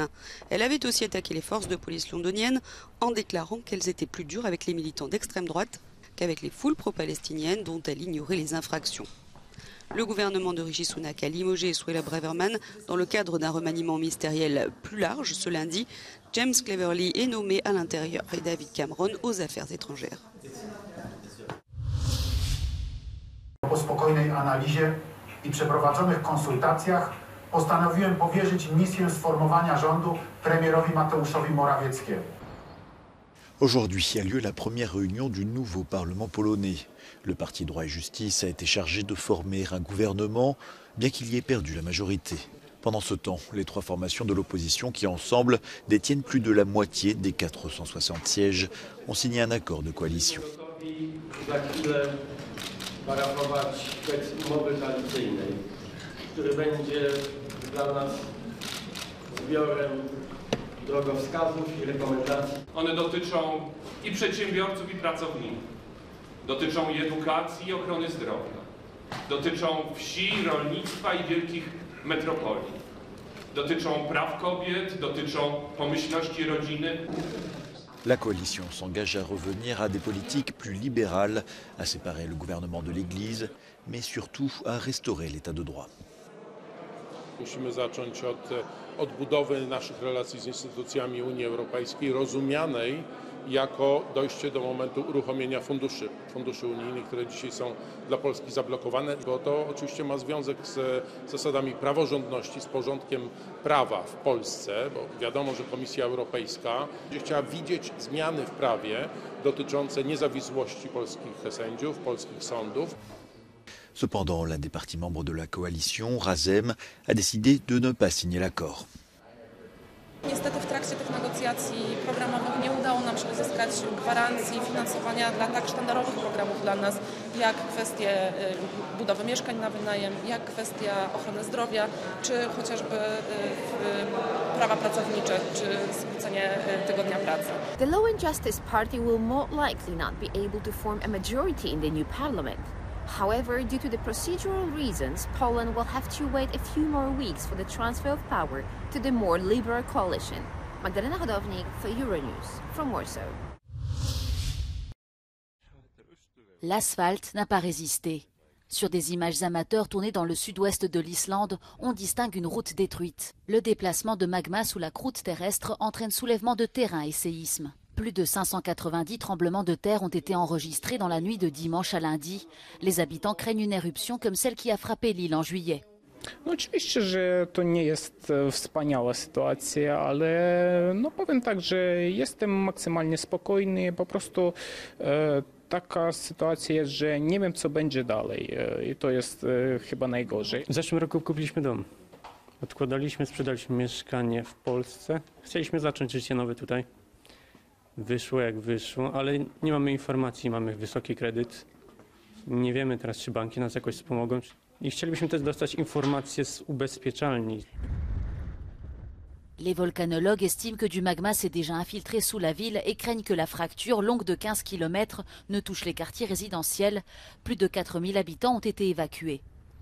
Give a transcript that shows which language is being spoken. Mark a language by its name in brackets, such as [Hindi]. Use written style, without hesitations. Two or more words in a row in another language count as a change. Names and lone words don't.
[French] Elle avait aussi attaqué les forces de police londoniennes en déclarant qu'elles étaient plus dures avec les militants d'extrême droite qu'avec les foules pro-palestiniennes dont elle ignorait les infractions. Le gouvernement de Rishi Sunak a limogé Suella Braverman dans le cadre d'un remaniement ministériel plus large. Ce lundi, James Cleverly est nommé à l'Intérieur et David Cameron aux Affaires étrangères. [Polish] Po spokojnej analizie i przeprowadzonych konsultacjach postanowiłem powierzyć misję sformowania rządu premierowi Mateuszowi Morawieckiemu. [French] Aujourd'hui a lieu la première réunion du nouveau Parlement polonais. Le parti Droit et Justice a été chargé de former un gouvernement, bien qu'il y ait perdu la majorité. Pendant ce temps, les 3 formations de l'opposition qui ensemble détiennent plus de la moitié des 460 sièges ont signé un accord de coalition. [Polish] One dotyczą i przedsiębiorców, i pracowników. Dotyczą i edukacji, i ochrony zdrowia. Dotyczą wsi, rolnictwa i wielkich metropolii. Dotyczą praw kobiet, dotyczą pomyślności rodziny. [French] La coalition s'engage à revenir à des politiques plus libérales, à séparer le gouvernement de l'Église, mais surtout à restaurer l'état de droit. [Polish] Musimy zacząć od odbudowy naszych relacji z instytucjami Unii Europejskiej, rozumianej jako dojście do momentu uruchomienia funduszy unijnych, które dzisiaj są dla Polski zablokowane, bo to oczywiście ma związek z zasadami praworządności, z porządkiem prawa w Polsce, bo wiadomo, że Komisja Europejska będzie chciała widzieć zmiany w prawie dotyczące niezawisłości polskich sędziów, polskich sądów. [French] Cependant, l'un des partis membres de la coalition, Razem, a décidé de ne pas signer l'accord. [Polish] Niestety w trakcie tych negocjacji programowych nie udało nam się uzyskać gwarancji finansowania dla tak sztandarowych programów dla nas, jak kwestie budowy mieszkań na wynajem, jak kwestia ochrony zdrowia, czy chociażby prawa pracownicze, czy skrócenie tygodnia pracy. [English] The Law and Justice Party will more likely not be able to form a majority in the new parliament. However, due to the procedural reasons, Poland will have to wait a few more weeks for the transfer of power to the more liberal coalition. Magdalena Hodownik for Euronews from Warsaw. [French] L'asphalte n'a pas résisté. Sur des images amateurs tournées dans le sud-ouest de l'Islande, on distingue une route détruite. Le déplacement de magma sous la croûte terrestre entraîne soulèvement de terrain et séismes. Plus de 590 tremblements de terre ont été enregistrés dans la nuit de dimanche à lundi. Les habitants craignent une éruption comme celle qui a frappé l'île en juillet. [Polish] No oczywiście, że to nie jest wspaniała sytuacja, ale no powiem tak, że jestem maksymalnie spokojny. Po prostu taka sytuacja jest, że nie wiem, co będzie dalej i to jest chyba najgorzej. W zeszłym roku kupiliśmy dom. Odkładaliśmy, sprzedaliśmy mieszkanie w Polsce. Chcieliśmy zacząć życie nowe tutaj. Wyszło jak wyszło, ale nie mamy informacji, mamy wysoki kredyt. Nie wiemy teraz, czy banki nas jakoś wspomogą. I chcielibyśmy też dostać informacje z ubezpieczalni. [French] Les volcanologues estiment que du magma s'est déjà infiltré sous la ville et craignent que la fracture, longue de 15 km, ne touche les quartiers résidentiels. Plus de 4000 habitants ont été évacués.